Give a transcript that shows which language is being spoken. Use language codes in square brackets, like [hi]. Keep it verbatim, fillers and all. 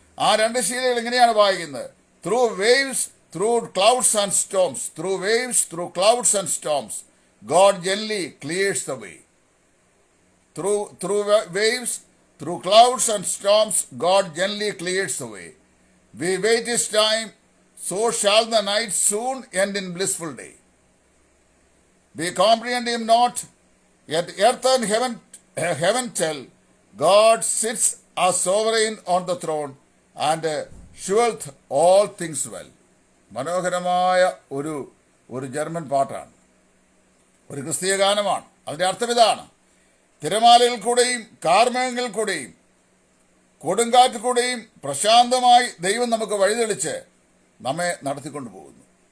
[ml] ആ രണ്ട് ശീലകൾ ഇങ്ങനെയാണ് വായിക്കുന്നത്: [en] Through waves through clouds and storms, through waves through clouds and storms God gently clears the way. Through through waves through clouds and storms God gently clears the way. We wait his time, so shall the night soon end in blissful day. We comprehend him not, yet earth and heaven, uh, heaven tell, God sits as sovereign on the throne and uh, sheweth all things well. [ml] മനോഹരമായ ഒരു ഒരു German പാട്ടാണ്, ഒരു ക്രിസ്തീയ ഗാനമാണ്. അതിൻ്റെ അർത്ഥം ഇതാണ്: തിരമാലയിൽ കൂടെയും കാർമേഘങ്ങളിൽ കൂടെയും കൊടുങ്കാറ്റിൽ കൂടെയും പ്രശാന്തമായി ദൈവം നമുക്ക് വഴിതെളിച്ച് നമ്മെ നടത്തിക്കൊണ്ടു പോകുന്നു.